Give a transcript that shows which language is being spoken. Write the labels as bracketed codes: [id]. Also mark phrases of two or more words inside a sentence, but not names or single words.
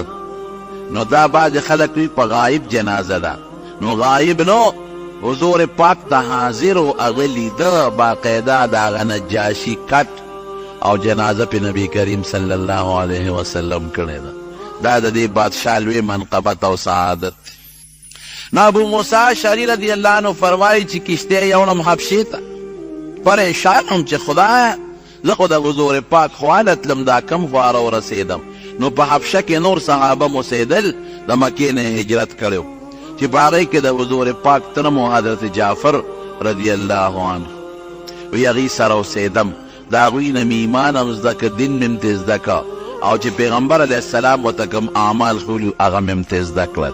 [ps] نو دا بعضې خلک وي په غایب جنازه ده نو غایب نو حضور پاک د حاضر و هغه لیده باقاعده د هغه نجاشي کټ او جنازه پې نبی کریم صلی الله علیه وسلم کړې ده. دا د دې بادشاه لوی منقبت او سعادت. نو ابو موسی اشعری رضی اللہ عنہ فرمائی چې کشتی یوړم حبشې ته پریشان هم چې خدایه زه خو د حضور پاک خواله تلم دا کم خواره ورسېدم. نو په حبشه کې نور صحابه موسیدل د مکې نه هجرت کړی چې په هغې کې د حضور پاک تره مو حضرت جعفر رضی الله عنه وی هغې سره اوسېدم د هغوی نه مې ایمان هم زده که دین مې م زده که او چې پیغمبر علیه السلام ورته کوم اعمال ښولي هغه مې م زده کړل.